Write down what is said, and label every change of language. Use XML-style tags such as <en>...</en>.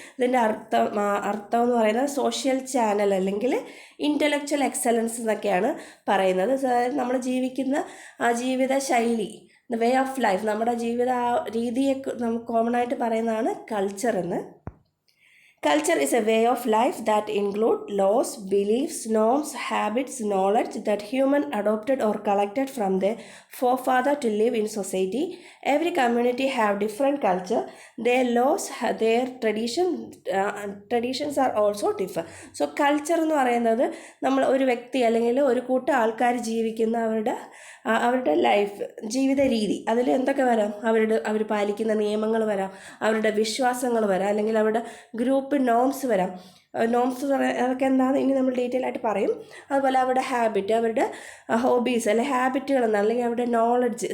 <ml>ഇതിൻ്റെ അർത്ഥം എന്ന് പറയുന്നത് സോഷ്യൽ ചാനൽ അല്ലെങ്കിൽ ഇൻ്റലക്ച്വൽ എക്സലൻസ് എന്നൊക്കെയാണ് പറയുന്നത്. നമ്മൾ ജീവിക്കുന്ന ആ ജീവിത ശൈലി,</ml> <en>the way of life,</en> <ml>നമ്മുടെ ജീവിത രീതിയെ നമുക്ക് കോമൺ ആയിട്ട് പറയുന്നതാണ് കൾച്ചർ എന്ന്.</ml> <en>Culture is a way of life that include laws, beliefs, norms, habits, knowledge that human adopted or collected from their forefather to live in society. Every community have different culture. Their laws, their traditions are also different.</en> <ml>So culture എന്ന് പറയുന്നത് നമ്മൾ ഒരു വ്യക്തി അല്ലെങ്കിൽ ഒരു കൂട്ടം ആൾക്കാർ ജീവിക്കുന്ന അവരുടെ ലൈഫ്, ജീവിത രീതി, അതിൽ എന്തൊക്കെ വരാം, അവർ പാലിക്കുന്ന നിയമങ്ങൾ വരാം, അവരുടെ വിശ്വാസങ്ങൾ വരാം, അല്ലെങ്കിൽ അവരുടെ ഗ്രൂപ്പ് നോംസ് വരാം. നോംസ് അതൊക്കെ എന്താണെന്ന് ഇനി നമ്മൾ ഡീറ്റെയിൽ ആയിട്ട് പറയും. അതുപോലെ അവരുടെ ഹാബിറ്റ്, അവരുടെ ഹോബീസ് അല്ലെങ്കിൽ ഹാബിറ്റുകൾ എന്താണ്, അല്ലെങ്കിൽ അവരുടെ നോളജ്.</ml>